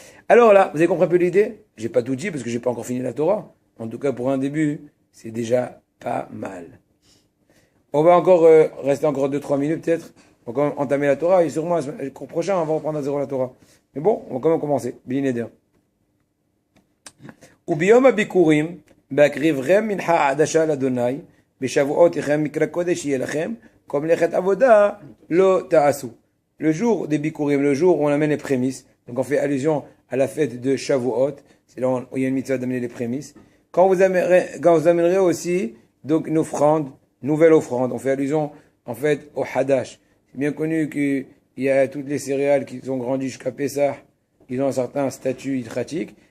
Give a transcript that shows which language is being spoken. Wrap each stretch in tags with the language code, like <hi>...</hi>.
<fr>Alors là, vous avez compris un peu l'idée? J'ai pas tout dit parce que j'ai pas encore fini la Torah. En tout cas, pour un début, c'est déjà pas mal. On va encore rester encore 2-3 minutes peut-être. On va quand même entamer la Torah, et sûrement, le cours prochain, on va reprendre à zéro la Torah. Mais bon, on va quand même commencer. Bilineder.</fr> <he>וביום הביקורים, בהקריבכם מנחה עדשה לאדוני, בשבועותיכם מקרא קודש יהיה לכם, כל מלאכת עבודה לא תעשו.</he> <fr>Le jour des bikurim, le jour où on amène les prémices, donc on fait allusion à la fête de Shavuot, c'est là où il y a une mitzvah d'amener les prémices. Quand vous amènerez aussi, donc une offrande, nouvelle offrande, on fait allusion en fait au Hadash. C'est bien connu qu'il y a toutes les céréales qui sont grandies jusqu'à Pessah, ils ont un certain statut hidratique.</fr>